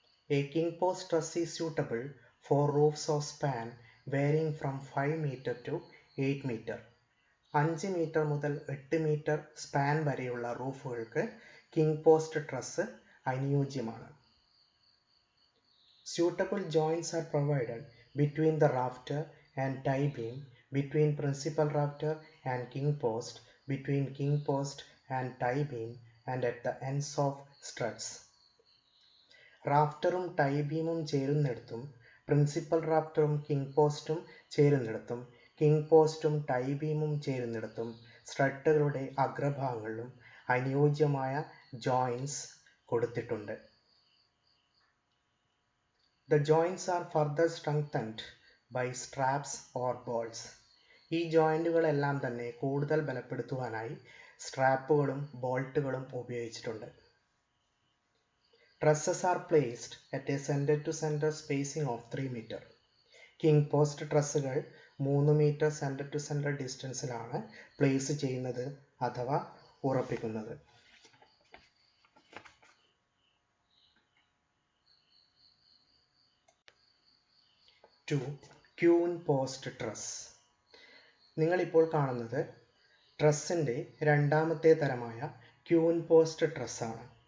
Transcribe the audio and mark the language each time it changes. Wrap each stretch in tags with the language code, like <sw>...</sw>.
<en>A king post truss is suitable for roofs of span varying from 5 meter to 8 meter.</en> <ml>5 metre മുതൽ 8 metre span വരെയുള്ള റൂഫുകൾക്ക് king post truss അനുയോജ്യമാണ്.</ml> <en>Suitable joints are provided between the rafter and tie beam, between principal rafter and king post, between king post and tie beam, and at the ends of struts.</en> <ml>റാഫ്റ്ററും tie ബീമും ചേരുന്നിടത്തും principal റാഫ്റ്ററും king പോസ്റ്റും ചേരുന്നിടത്തും king പോസ്റ്റും tie ബീമും ചേരുന്നിടത്തും സ്ട്രട്ടുകളുടെ അഗ്രഭാഗങ്ങളിലും അനുയോജ്യമായ joints കൊടുത്തിട്ടുണ്ട്.</ml> <en>The joints are further strengthened by straps or bolts.</en> <ml>ഈ ജോയിന്റുകളെല്ലാം തന്നെ കൂടുതൽ ബലപ്പെടുത്തുവാനായി സ്ട്രാപ്പുകളും ബോൾട്ടുകളും ഉപയോഗിച്ചിട്ടുണ്ട്.</ml> <en>Trusses are placed at a center to center spacing of 3 meter.</en> <ml>King post ട്രസ്സുകൾ 3 metre centre to centre ഡിസ്റ്റൻസിലാണ് place ചെയ്യുന്നത് അഥവാ ഉറപ്പിക്കുന്നത്. 2. Queen post truss. നിങ്ങളിപ്പോൾ കാണുന്നത് ട്രസ്സിൻ്റെ രണ്ടാമത്തെ തരമായ ക്യൂൻ പോസ്റ്റ് ട്രസ്സാണ്.</ml>